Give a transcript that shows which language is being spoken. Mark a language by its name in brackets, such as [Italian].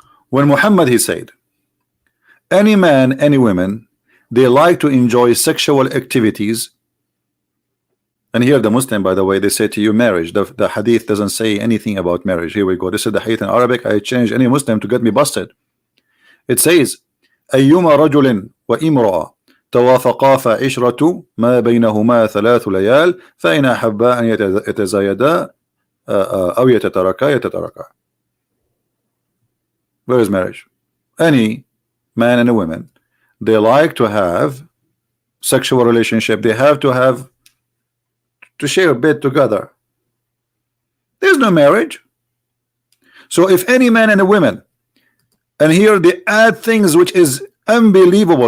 [English] When Muhammad he said, any man, any woman, they like to enjoy sexual activities. And here the Muslim, by the way, they say to you marriage. The hadith doesn't say anything about marriage. Here we go. This is the hadith in Arabic. I changed any Muslim to get me busted. It says, [Arabic] أيما رجل وامرأة توافقا فعشرة ما بينهما 3 ليال فإن أحبا أن يتزايدا أو يتتركا. [English] Where is marriage? Any man and a woman, they like to have sexual relationship. They have to share a bed together. There's no marriage. So if any man and a woman, and here they add things which is unbelievable.